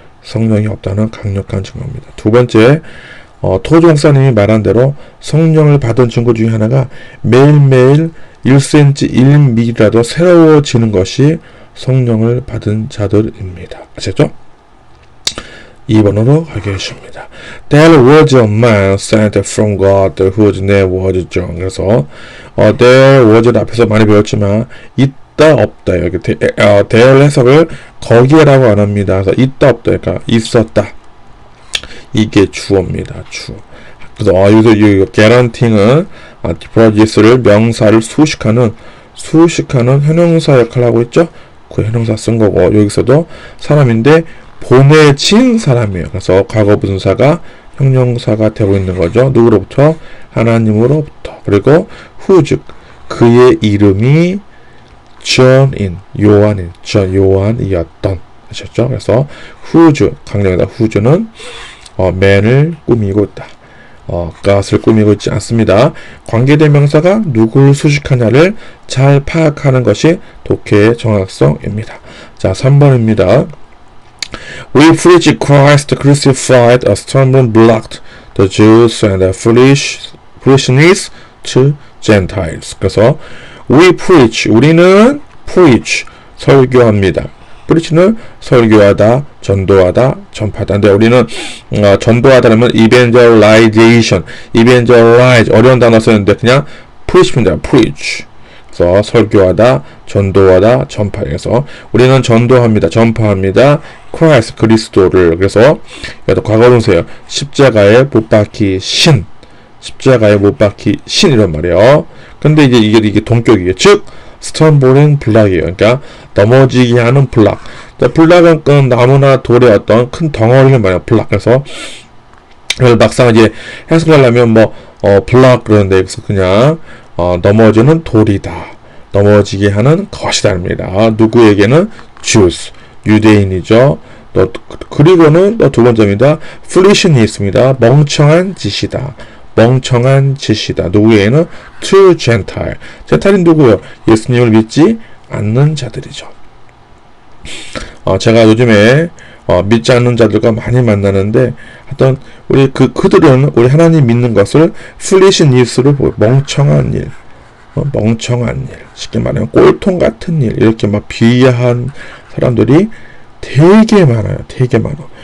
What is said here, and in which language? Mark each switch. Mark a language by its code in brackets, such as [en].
[ko] 성령이 없다는 강력한 증거입니다. 두 번째, 토조 목사님이 말한 대로 성령을 받은 증거 중에 하나가 매일매일 1cm, 1mm라도 새로워지는 것이 성령을 받은 자들입니다. 아셨죠? 2번으로 가겠습니다. [en] There was a man sent from God whose name was John. [ko] 그래서 there was를 앞에서 많이 배웠지만 있다 없다 여기 there 해석을 거기에라고 안 합니다. 그래서 있다 없다 그러니까 있었다. 이게 주어입니다. 주어. 그래서 여기서 guaranteeing은 deposit를 명사를 수식하는 형용사 역할을 하고 있죠. 그 형용사 쓴 거고 여기서도 사람인데 보내진 사람이에요. 그래서 과거 분사가 형용사가 되고 있는 거죠. 누구로부터? 하나님으로부터. 그리고 whose 그의 이름이 John인 요한이었던. 아셨죠? 그래서 whose 강력하다. whose는 man을 꾸미고 있다. 것을 꾸미고 있지 않습니다. 관계대명사가 누구를 수식하냐를 잘 파악하는 것이 독해의 정확성입니다. 자, 3번입니다. [en] We preach Christ crucified, a stumbling block to the Jews and a foolishness to Gentiles. [ko] 그래서 [en] we preach, [ko] 우리는 preach, 설교합니다. preach는 설교하다, 전도하다, 전파하다. 근데 우리는 전도하다라면 evangelize, 어려운 단어 쓰는데 그냥 preach입니다. [en] preach. [ko] 그래서 설교하다, 전도하다, 전파해서 우리는 전도합니다, 전파합니다. Christ, 그리스도를. 그래서 이것도 과거분사예요. 십자가에 못 박히신, 십자가에 못 박히신 이런 말이에요. 근데 이게 동격이에요. 즉 stumbling block이에요. 그러니까 넘어지게 하는 블락. 블락은 그 나무나 돌의 어떤 큰 덩어리를 말해요. 블락. 그래서 막상 이제 해석하려면 블락 그런데 여기서 그냥 넘어지는 돌이다, 넘어지게 하는 것이다입니다. 누구에게는 Jews, 유대인이죠. 그리고는 두 번째입니다. foolishness입니다. 멍청한 짓이다, 멍청한 짓이다. 누구에게는 to Gentile. 젠타일은 누구요? 예수님을 믿지 않는 자들이죠. 제가 요즘에 믿지 않는 자들과 많이 만나는데 하여튼 그들은 우리 하나님 믿는 것을 foolishness로 보여. 멍청한 일, 멍청한 일, 쉽게 말하면 꼴통 같은 일, 이렇게 막 비하한 사람들이 되게 많아요. 되게 많아.